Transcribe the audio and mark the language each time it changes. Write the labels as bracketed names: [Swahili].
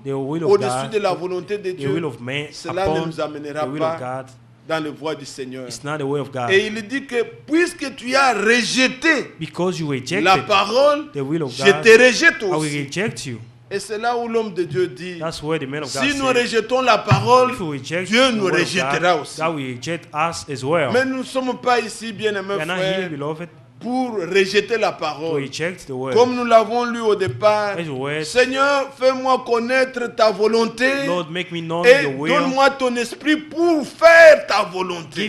[English] the will of [French] au-dessus [English] God, [French] de la volonté de [English] the will [French] Dieu? [English] of man [French] Cela ne [English] upon [French] nous amènera [English] the will of [French] pas [English] God [French] dans la voie du Seigneur. [English] It's not the way of God. [French] Et il dit que puisque tu as rejeté [English] Because you rejected [French] la parole, [English] the will of [French] je [English] God, [French] te rejette [English] I will [French] aussi. [English] reject you. [French] Et c'est là où l'homme de Dieu dit, [English] That's where the man of God [French] si nous [English] said, [French] rejetons la parole, [English] if we reject [French] Dieu [English] the [French] nous [English] word of [French] rejettera [English] God, [French] aussi. [English] God will reject us as well. [French] Mais nous ne sommes pas ici, bien-aimés [English] We are not here, [French] frères, [English] beloved, [French] pour rejeter la [English] to [French] parole. [English] reject the word. [French] Comme nous l'avons lu au départ, [English] As the word, [French] Seigneur, fais-moi connaître ta volonté [English] Lord, make me know [French] et [English] your will. [French] donne-moi ton esprit pour faire ta volonté.